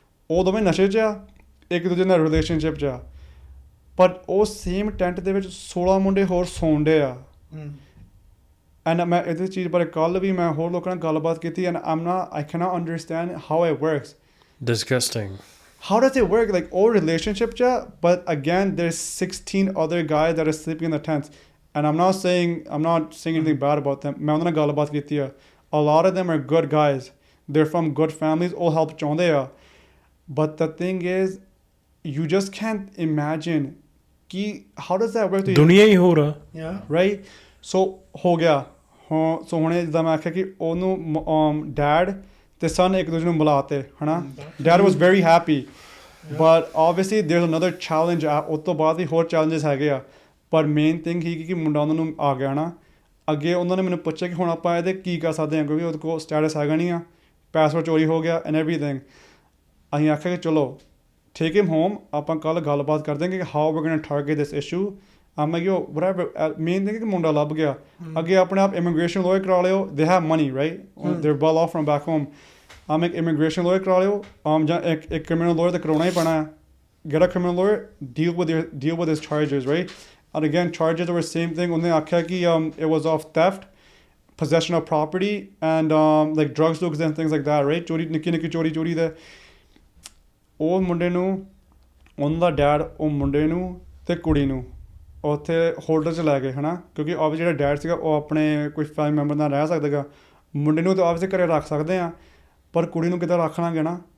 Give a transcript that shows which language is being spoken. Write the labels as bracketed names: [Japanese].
[Punjabi] ਉਹ ਦੋਵੇਂ ਨਸ਼ੇ 'ਚ ਆ, ਇੱਕ ਦੂਜੇ ਨਾਲ ਰਿਲੇਸ਼ਨਸ਼ਿਪ 'ਚ ਆ, ਪਰ ਉਹ ਸੇਮ ਟੈਂਟ ਦੇ ਵਿੱਚ 16 ਮੁੰਡੇ ਹੋਰ ਸੌਣ ਡੇ ਆ। ਐਂਡ ਮੈਂ ਇਹਦੇ ਚੀਜ਼ ਬਾਰੇ ਕੱਲ੍ਹ ਵੀ ਮੈਂ ਹੋਰ ਲੋਕਾਂ ਨਾਲ ਗੱਲਬਾਤ ਕੀਤੀ and [English] I cannot understand how it works. Disgusting. How does it work? Like all relationship cha, but again there's 16 other guys that are sleeping in the tents. And I'm not saying anything bad about them. [Punjabi] ਮੈਂ ਉਹਨਾਂ ਨਾਲ ਗੱਲਬਾਤ ਕੀਤੀ ਆ। [English] A lot of them are good guys. They're from good families. [Punjabi] all help ਚਾਹੁੰਦੇ ਆ। [English] But the thing is you just can't imagine [Punjabi] ਕਿ [English] how does that work? [Punjabi] ਦੁਨੀਆ ਹੀ ਹੋਰ ਆ। [English] Right? So [Punjabi] ਹੋ ਗਿਆ ਹਾਂ। ਸੋ ਹੁਣੇ ਜਿੱਦਾਂ ਮੈਂ ਆਖਿਆ ਕਿ ਉਹਨੂੰ ਡੈਡ ਅਤੇ ਸਨ ਇੱਕ ਦੂਜੇ ਨੂੰ ਮਿਲਾਤੇ ਹੈ ਨਾ। [English] Dad was very happy but obviously there another challenge ਆ। [Punjabi] ਉਸ ਤੋਂ ਬਾਅਦ ਵੀ ਹੋਰ ਚੈਲੰਜਸ ਹੈਗੇ ਆ, ਪਰ ਮੇਨ ਥਿੰਗ ਹੀ ਕਿ ਮੁੰਡਾ ਉਹਨਾਂ ਨੂੰ ਆ ਗਿਆ ਨਾ। ਅੱਗੇ ਉਹਨਾਂ ਨੇ ਮੈਨੂੰ ਪੁੱਛਿਆ ਕਿ ਹੁਣ ਆਪਾਂ ਇਹਦੇ ਕੀ ਕਰ ਸਕਦੇ ਹਾਂ, ਕਿਉਂਕਿ ਉਹਦੇ ਕੋਲ ਸਟੇਟਸ ਹੈਗਾ ਨਹੀਂ ਆ, ਪਾਸਵਰਡ ਚੋਰੀ ਹੋ ਗਿਆ [English] And everything. [Punjabi] ਅਸੀਂ ਆਖਿਆ ਕਿ ਚਲੋ [English] take him home, [Punjabi] ਆਪਾਂ ਕੱਲ੍ਹ ਗੱਲਬਾਤ ਕਰਦੇ ਹਾਂ ਕਿ [English] How we going to target this issue. I'm like, yo, whatever. Main thing is [Punjabi] ਕਿ ਮੁੰਡਾ ਲੱਭ ਗਿਆ। ਅੱਗੇ ਆਪਣੇ ਆਪ ਇਮੀਗ੍ਰੇਸ਼ਨ ਲੋਇਰ ਕਰਾ ਲਿਓ, [English] they have money, right? They're well off from back home. [Punjabi] ਇੱਕ ਇਮੀਗ੍ਰੇਸ਼ਨ ਲੋਇਰ ਕਰਾ ਲਿਓ, ਜਾਂ ਇੱਕ ਕ੍ਰਿਮੀਨਲ ਲੋਇਰ ਤਾਂ ਕਰਾਉਣਾ ਹੀ ਪੈਣਾ ਹੈ। [English] Get a criminal lawyer, deal with his charges, right? And again, charges were same thing. [Punjabi] ਉਹਨੇ ਆਖਿਆ ਕਿ [English] it was of theft, possession of property, and like drugs deals and things like that, right? [Punjabi] ਚੋਰੀ ਨਿੱਕੀ ਚੋਰੀ ਦੇ। ਉਹ ਮੁੰਡੇ ਨੂੰ, ਉਹਨਾਂ ਦਾ ਡੈਡ ਉਹ ਮੁੰਡੇ ਨੂੰ ਅਤੇ ਕੁੜੀ ਨੂੰ ਉੱਥੇ ਹੋਟਲ 'ਚ ਲੈ ਗਏ ਹੈ ਨਾ, ਕਿਉਂਕਿ ਆਬਵੀਅਸ ਜਿਹੜਾ ਡੈਡ ਸੀਗਾ ਉਹ ਆਪਣੇ ਕੋਈ ਫੈਮਿਲੀ ਮੈਂਬਰ ਨਾਲ ਰਹਿ ਸਕਦਾ ਗਾ। ਮੁੰਡੇ ਨੂੰ ਤਾਂ ਆਬਵੀਅਸ ਘਰੇ ਰੱਖ ਸਕਦੇ ਹਾਂ, ਪਰ ਕੁੜੀ ਨੂੰ ਕਿੱਦਾਂ ਰੱਖ ਲਾਂਗੇ ਨਾ।